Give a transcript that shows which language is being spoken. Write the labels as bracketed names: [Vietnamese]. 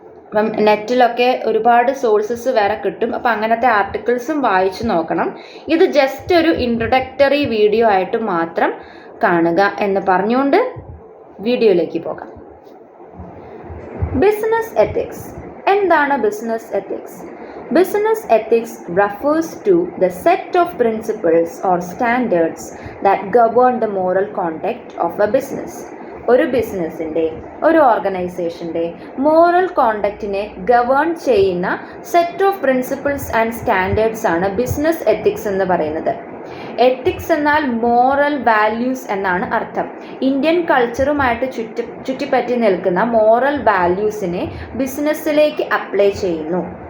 [Malayalam] അപ്പം നെറ്റിലൊക്കെ ഒരുപാട് സോഴ്സസ് വേറെ കിട്ടും. അപ്പം അങ്ങനത്തെ ആർട്ടിക്കിൾസും വായിച്ചു നോക്കണം. ഇത് ജസ്റ്റ് ഒരു ഇൻട്രൊഡക്ടറി വീഡിയോ ആയിട്ട് മാത്രം കാണുക എന്ന് പറഞ്ഞുകൊണ്ട് വീഡിയോയിലേക്ക് പോകാം. Business ethics. എന്താണ് business ethics? [English] Business ethics refers to the set of principles or standards that govern the moral conduct of a business. [Malayalam] ഒരു ബിസിനസ്സിൻ്റെ, ഒരു ഓർഗനൈസേഷൻ്റെ മോറൽ കോണ്ടക്റ്റിനെ ഗവേൺ ചെയ്യുന്ന set of principles and standards ആണ് ബിസിനസ് എത്തിക്സ് എന്ന് പറയുന്നത്. Ethics എന്നാൽ moral values എന്നാണ് അർത്ഥം. ഇന്ത്യൻ കൾച്ചറുമായിട്ട് ചുറ്റിപ്പറ്റി നിൽക്കുന്ന മോറൽ വാല്യൂസിനെ ബിസിനസ്സിലേക്ക് അപ്ലൈ ചെയ്യുന്നു.